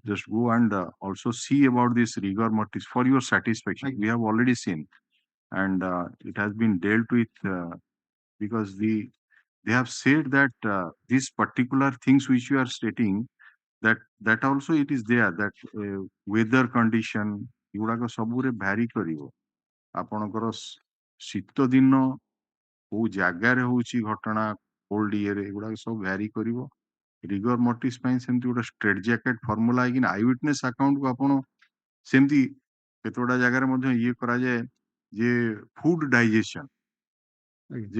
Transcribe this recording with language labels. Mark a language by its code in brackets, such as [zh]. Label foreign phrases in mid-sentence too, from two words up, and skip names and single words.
[en] Just go and also see about this rigor mortis for your satisfaction. We have already seen, and it has been dealt with because they have said that these particular things which you are stating, that also it is there that weather condition [or] ଏଗୁଡାକ ସବୁରେ vary କରିବ ଆପଣଙ୍କର ଶୀତ ଦିନ କୋଉ ଜାଗାରେ ହଉଛି ଘଟଣା କୋଲ୍ଡ ଇଏରେ ଏଗୁଡାକ ସବୁ vary କରିବ [en] rigor mortis [or] ପାଇଁ ସେମିତି ଗୋଟେ [en] straight jacket formula [or] ହେଇକି [en] eye witness account [or] ଆପଣ ସେମିତି କେତେଗୁଡା ଜାଗାରେ ମଧ୍ୟ ଇଏ କରାଯାଏ ଯେ [en] food digestion [or] ଯେ